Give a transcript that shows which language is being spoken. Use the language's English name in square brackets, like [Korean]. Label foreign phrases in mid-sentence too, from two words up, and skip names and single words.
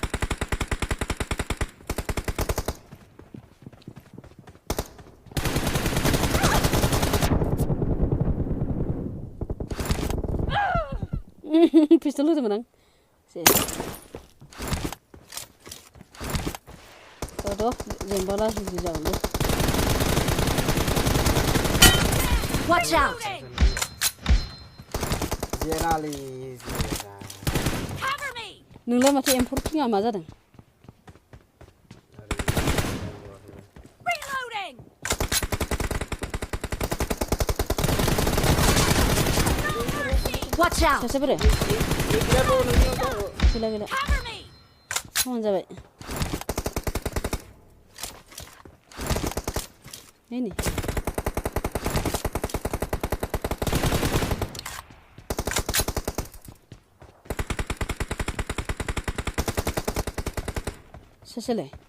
[Bodo] पिस्तल होदोंमोन आं जेनेबा लासै जागोन दे [English] Watch out! Cover me! [Bodo] नोंलाय माथो एम्फौ फिङा मा जादों? [English] Watch out! [Bodo] सासे बोरो? गैला गैला। समान जाबाय। नै सासेलाय?